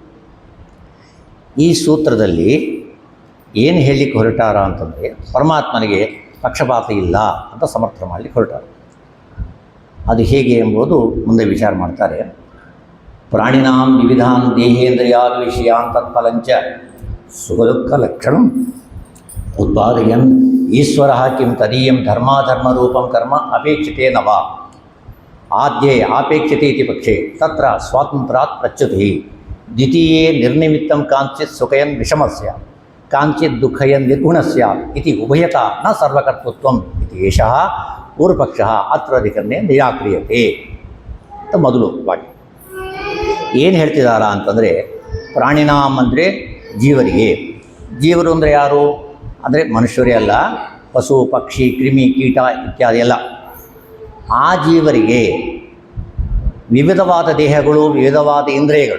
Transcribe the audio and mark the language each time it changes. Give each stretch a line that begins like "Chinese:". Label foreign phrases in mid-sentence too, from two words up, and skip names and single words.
Kannada: ಈ ಸೂತ್ರದಲ್ಲಿ ಏನು ಹೇಳಲಿಕ್ಕೆ ಹೊರಟಾರ ಅಂತಂದರೆ, ಪರಮಾತ್ಮನಿಗೆ ಪಕ್ಷಪಾತ ಇಲ್ಲ ಅಂತ ಸಮರ್ಥನೆ ಮಾಡಲಿಕ್ಕೆ ಹೊರಟಾರ. ಅದು ಹೇಗೆ ಎಂಬುದು ಮುಂದೆ ವಿಚಾರ ಮಾಡ್ತಾರೆ.
Sanskrit: ಪ್ರಾಣಿನಾಂ ವಿವಿಧಾನ್ ದೇಹೇಂದ್ರಿಯಾದ ವಿಷಯಾನ್ ತತ್ಫಲಂಚ ಸುಖದುಃಖ ಲಕ್ಷಣಂ ಉತ್ಪಾದಯನ್ ಈಶ್ವರ ಕಿಂ ತದೀಯಂ ಧರ್ಮಾಧರ್ಮರೂಪಂ ಕರ್ಮ ಅಪೇಕ್ಷತೆ ನವ ಆದ್ಯೇ ಆಪೇಕ್ಷತೆ ಇತಿ ಪಕ್ಷೆ ತತ್ರ ಸ್ವಾತಂತ್ರ್ಯಾತ್ ಪ್ರಚ್ಯುತಿ ದ್ವಿತೀಯೇ ನಿರ್ನಿಮಿತ್ತಂ ಕಾಂಚಿತ್ ಸುಖಯನ್ ವಿಷಮಸ್ಯ ಕಾಂಚಿತ್ ದುಃಖಯನ್ ನಿರ್ಗುಣಸ್ಯ ಇತಿ ಉಭಯತಾ ನ ಸರ್ವಕರ್ತೃತ್ವಂ ಇತಿ ಏಷಃ ಪೂರ್ವಪಕ್ಷಃ ಅತ್ರ ಅಧಿಕರಣೆ ನಿರಾಕ್ರಿಯತೆ
Kannada: ಅಂತ ಮೊದಲು ವಾಕ್ಯ. ಏನು ಹೇಳ್ತಿದ್ದಾರ ಅಂತಂದರೆ, ಪ್ರಾಣಿನಾಮ್ ಅಂದರೆ ಜೀವರಿಗೆ. ಜೀವರು ಅಂದರೆ ಯಾರು ಅಂದರೆ ಮನುಷ್ಯರೇ ಅಲ್ಲ, ಪಶು ಪಕ್ಷಿ ಕ್ರಿಮಿ ಕೀಟ ಇತ್ಯಾದಿ ಎಲ್ಲ. ಆ ಜೀವರಿಗೆ ವಿವಿಧವಾದ ದೇಹಗಳು, ವಿವಿಧವಾದ ಇಂದ್ರಿಯಗಳು.